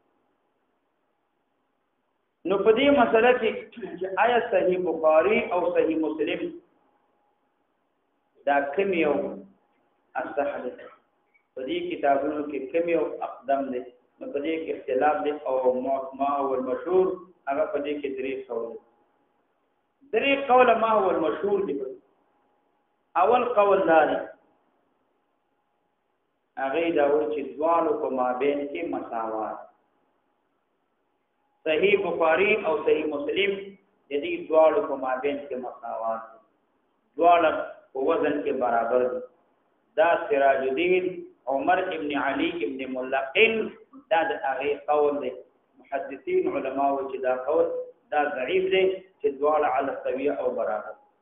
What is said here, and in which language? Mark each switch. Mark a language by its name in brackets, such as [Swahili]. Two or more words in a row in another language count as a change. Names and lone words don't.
[Pashto] نو په دې مسله کې چې آیا صحیح بخاری او صحیح مسلم دا کوم یو اصح ده په دې کتابونو کې کوم یو اقدم ده نو په دې کې اختلاف دي او [Arabic] ما هو المشهور [Pashto] هغه په دې کې درې قول [Arabic] ما هو المشهور [Pashto] دي اول قول دا دی هغه دا و چې دوالو په مابین کې مساوات صحیح بخاری او صحیح مسلم د دې دوالو په مابین کې مساوات دواله په وزن کې برابر دي دا سراج الدین عمر ابن علي ابن ملقن دا د هغه قول دی محدثین علما و چې دا قول دا ضعیف دی چې دواړه [Arabic] علی السویه [Pashto] او برابر